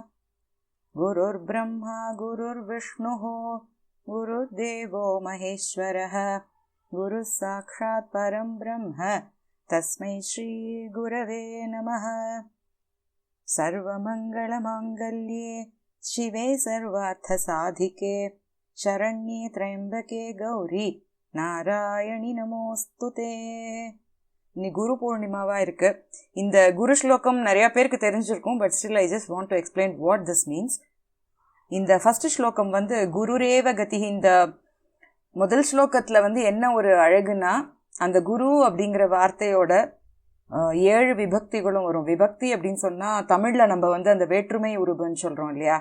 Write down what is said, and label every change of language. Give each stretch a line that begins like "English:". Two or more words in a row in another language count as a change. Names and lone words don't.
Sanskrit: गुरुर् ब्रह्मा गुरुर् विष्णुः गुरुर् देवो महेश्वरः गुरुः साक्षात् परम् ब्रह्म तस्मै श्री गुरवे नमः. सर्व मङ्गल माङ्गल्ये शिवे सर्वार्थ साधिके शरण्ये त्र्यम्बके गौरि नारायणि नमोऽस्तु ते.
Tamil: இன்னி குரு பூர்ணிமாவா இருக்கு. இந்த குரு ஸ்லோகம் நிறைய பேருக்கு தெரிஞ்சிருக்கும்.
English: but still I just want to explain what this means.
Tamil: இந்த ஃபர்ஸ்ட் ஸ்லோகம்
Sanskrit: गुरुरेव गतिः.
Tamil: இந்த முதல் ஸ்லோகத்தில் என்ன ஒரு அழகுனா, அந்த குரு அப்படிங்கிற வார்த்தையோட 7 விபக்திகளும் வரும். விபக்தி அப்படின்னு சொன்னால் தமிழில் நம்ம அந்த வேற்றுமை உருபுன்னு சொல்கிறோம் இல்லையா.